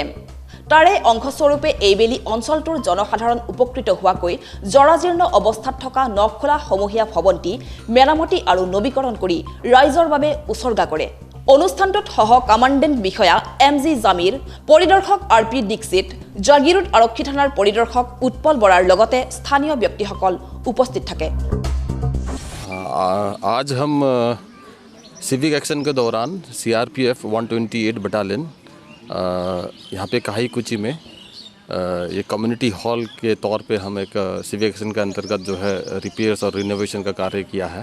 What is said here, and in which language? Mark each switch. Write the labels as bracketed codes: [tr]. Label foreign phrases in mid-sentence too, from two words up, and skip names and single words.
[as] তাৰে অংশস্বৰূপে এইবেলি অঞ্চলটোৰ জনসাধাৰণ উপকৃত হোৱাকৈ জৰাজীৰ্ণ অৱস্থাত থকা নখোলা সমূহীয়া ভৱনটি মেৰামতি আৰু নৱীকৰণ কৰি ৰাইজৰ বাবে উচৰ্গা কৰে। অনুষ্ঠানটোত সহ কমাণ্ডেণ্ট বিষয়া MG জামিৰ, পৰিদৰ্শক RP দীক্ষিত, জাগিৰোড আৰক্ষী থানাৰ পৰিদৰ্শক উৎপল বৰাৰ লগতে স্থানীয় ব্যক্তিসকল উপস্থিত থাকে। [hi] आज हम [en] civic action [hi] के दौरान CRPF 128 बटालियन यहाँ पे काहीकुची में ये [en] community hall [hi] के तौर पे हम एक [en] civic action [hi] के अंतर्गत जो है रिपेयर्स और रिनोवेशन का कार्य किया है।